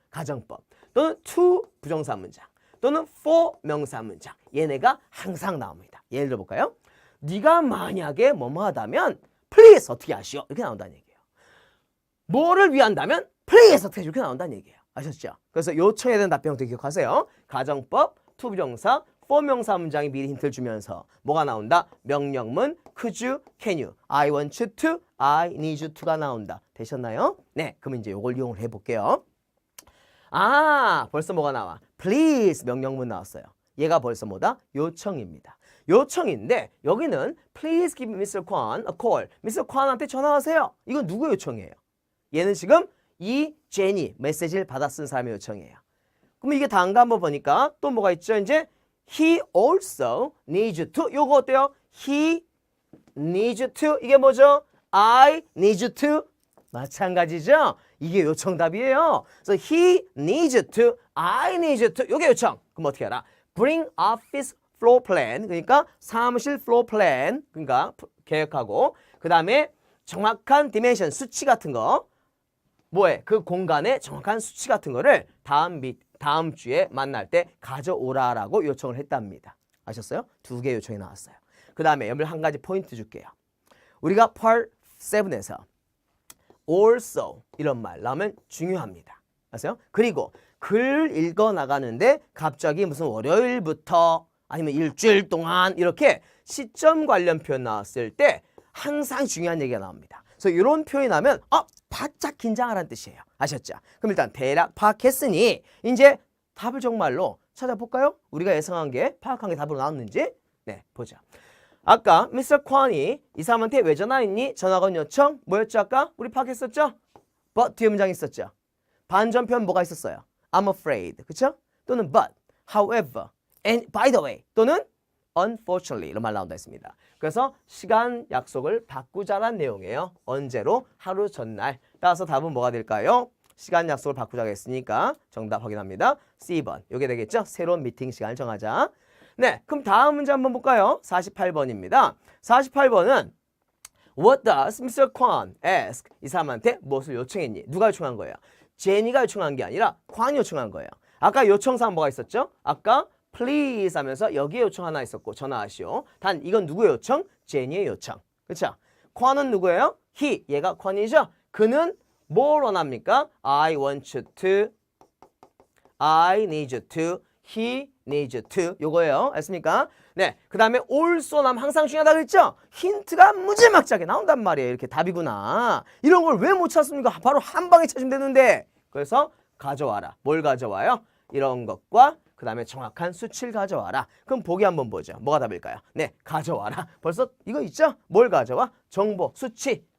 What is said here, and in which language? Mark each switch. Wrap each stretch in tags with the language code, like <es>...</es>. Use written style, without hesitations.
<ko>가정법 또는 to 부정사 문장 또는 for 명사 문장 얘네가 항상 나옵니다. 예를 들어볼까요? 네가 만약에 뭐뭐 하다면 please 어떻게 하시오? 이렇게 나온다는 얘기예요. 뭐를 위한다면 please 어떻게 이렇게 나온다는 얘기예요. 아셨죠? 그래서 요청에 대한 답변 형태 기억하세요. 가정법, to 부정사, for 명사 문장이 미리 힌트를 주면서 뭐가 나온다?</ko> <en>명령문, could you, can you, I want you to, I need you to</en> <ko>가 나온다. 되셨나요? 네, 그럼 이제 이걸 이용을 해볼게요. 벌써 뭐가 나와? please 명령문 나왔어요. 얘가 벌써 뭐다? 요청입니다. 요청인데 여기는</ko> <en>please give Mr. Kwan a call. Mr.</en> <ko>Kwan한테 전화하세요. 이건 누구의 요청이에요? 얘는 지금 이 제니 메시지를 받아 쓴 사람의 요청이에요. 그럼 이게 다음 거 한번 보니까 또 뭐가 있죠? 이제</ko> <en>he also needs you to.</en> <ko>요거 어때요?</ko> <en>he needs you to.</en> <ko>이게 뭐죠?</ko> <en>I need you to.</en> <ko>마찬가지죠? 이게 요청답이에요. 그래서</ko> <en>he needs you to, I need you to.</en> <ko>요게 요청. 그럼 어떻게 알아?</ko> <en>bring office floor plan.</en> <ko>그러니까 사무실 floor plan. 그러니까 계획하고 그 다음에 정확한 디멘션 수치 같은 거. 뭐에? 그 공간의 정확한 수치 같은 거를 다음 주에 만날 때 가져오라라고 요청을 했답니다. 아셨어요? 2개 요청이 나왔어요. 그 다음에 여러분 한 가지 포인트 줄게요. 우리가 Part 7에서 also 이런 말 나오면 중요합니다. 아세요? 그리고 글 읽어 나가는데 갑자기 무슨 월요일부터 아니면 일주일 동안 이렇게 시점 관련 표현 나왔을 때 항상 중요한 얘기가 나옵니다. 그래서 이런 표현이 나면 바짝 긴장하라는 뜻이에요. 아셨죠? 그럼 일단 대략 파악했으니 이제 답을 정말로 찾아볼까요? 우리가 예상한 게 파악한 게 답으로 나왔는지 네, 보자. 아까 미스터 콴이 이 사람한테 왜 전화했니? 전화건 요청 뭐였죠? 아까 우리 파악했었죠? but 뒤에 문장이 있었죠? 반전 표현 뭐가 있었어요? I'm afraid 그쵸? 또는 but, however,</ko> <en>and by the way</en> <ko>또는 unfortunately 이런 말 나온다 했습니다. 그래서 시간 약속을 바꾸자란 내용이에요. 언제로? 하루 전날. 따라서 답은 뭐가 될까요? 시간 약속을 바꾸자고 했으니까 정답 확인합니다. C번. 이게 되겠죠? 새로운 미팅 시간을 정하자. 네, 그럼 다음 문제 한번 볼까요? 48번입니다. 48번은</ko> <en>What does Mr. Kwan ask?</en> <ko>이 사람한테 무엇을 요청했니? 누가 요청한 거예요? 제니가 요청한 게 아니라 콴이 요청한 거예요. 아까 요청사항 뭐가 있었죠? 아까 please 하면서 여기에 요청 하나 있었고 전화하시오. 단 이건 누구의 요청? 제니의 요청. 그렇죠? 콴은 누구예요? he. 얘가 콴이죠? 그는 뭘 원합니까?</ko> <en>I want you to, I need you to, he needs you to.</en> <ko>요거예요. 알습니까? 네. 그 다음에 also 남 항상 중요하다 그랬죠? 힌트가 무지막지하게 나온단 말이에요. 이렇게 답이구나. 이런 걸 왜 못 찾습니까? 바로 한 방에 찾으면 되는데. 그래서 가져와라. 뭘 가져와요? 이런 것과 그 다음에 정확한 수치를 가져와라. 그럼 보기 한번 보죠. 뭐가 답일까요? 네, 가져와라. 벌써 이거 있죠? 뭘 가져와? 정보, 수치.</ko>